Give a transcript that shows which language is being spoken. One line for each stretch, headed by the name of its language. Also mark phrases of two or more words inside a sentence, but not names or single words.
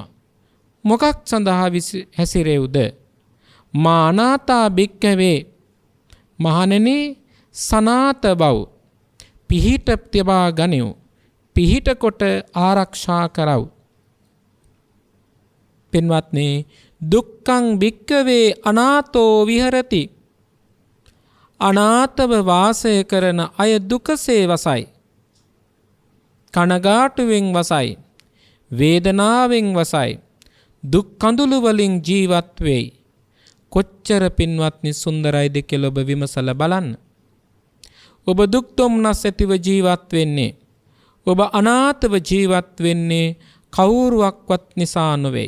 Sinhala: මොකක් සඳහා හැසිරෙව්ද?
Pali: මා අනාථා භික්කවේ,
Sinhala: මහණෙනි සනාත බව පිහිට තිබා ගනිව්, පිහිට කොට ආරක්ෂා කරව්. පින්වත්නි,
Pali: දුක්ඛං භික්කවේ අනාතෝ විහෙරති.
Sinhala: අනාතව වාසය කරන අය දුකසේ වසයි, කනගාටුවෙන් වසයි, වේදනාවෙන් වසයි, දුක් කඳුළු වලින් ජීවත් වෙයි, කොච්චර පින්වත්නි සුන්දරයිද කියලා ඔබ විමසලා බලන්න. ඔබ දුක් දුම්නස් ඇතිව ජීවත් වෙන්නේ, ඔබ අනාථව ජීවත් වෙන්නේ කවුරුවක්වත් නිසා නොවේ.